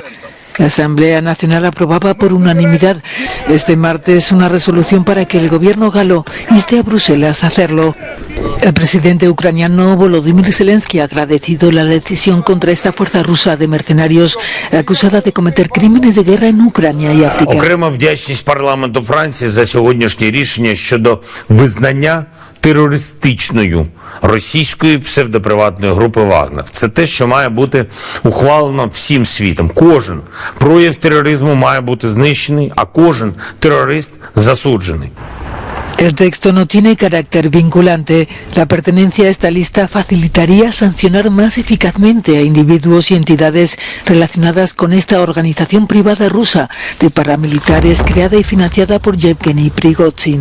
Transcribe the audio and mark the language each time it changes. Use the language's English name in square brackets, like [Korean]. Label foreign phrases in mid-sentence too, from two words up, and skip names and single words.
[Spanish] La Asamblea Nacional aprobaba por unanimidad este martes una resolución para que el gobierno galo inste a Bruselas a hacerlo. El presidente ucraniano Volodymyr Zelensky ha agradecido la decisión contra esta fuerza rusa de mercenarios acusada de cometer crímenes de guerra en Ucrania y África. [Ukrainian] Окрема вдячність парламенту Франції за сьогоднішнє рішення щодо визнання терористичною російської псевдоприватної групи «Вагнер». Це те, що має бути ухвалено всім світом. Кожен прояв тероризму має бути знищений, а кожен терорист засуджений. [Spanish] El texto no tiene carácter vinculante. La pertenencia a esta lista facilitaría sancionar más eficazmente a individuos y entidades relacionadas con esta organización privada rusa de paramilitares creada y financiada por Yevgeny Prigozhin.